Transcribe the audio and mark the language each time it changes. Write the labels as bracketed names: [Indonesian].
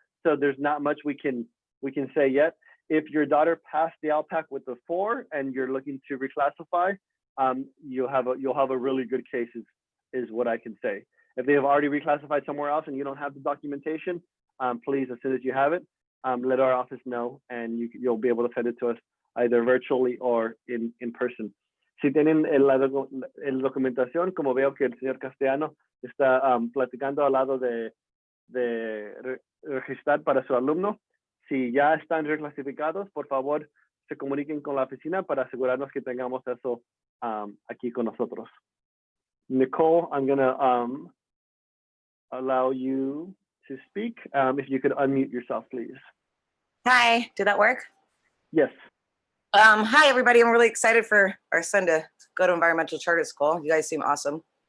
[English] So there's not much we can say yet. If your daughter passed the LPAC with a 4 and you're looking to reclassify, you'll have a really good case is what I can say. If they have already reclassified somewhere else and you don't have the documentation, please, as soon as you have it, let our office know and you'll be able to send it to us either virtually or in person. [Spanish] Si tienen la documentación, como veo que el señor Castellano está platicando al lado de registrar para su alumno, si ya están reclasificados, por favor, se comuniquen con la oficina para asegurarnos que tengamos eso aquí con nosotros. [English] Nicole, I'm going to allow you to speak. If you could unmute yourself, please. Hi, did that work? Yes. Hi, everybody. I'm really excited for our son to go to environmental charter school. You guys seem awesome.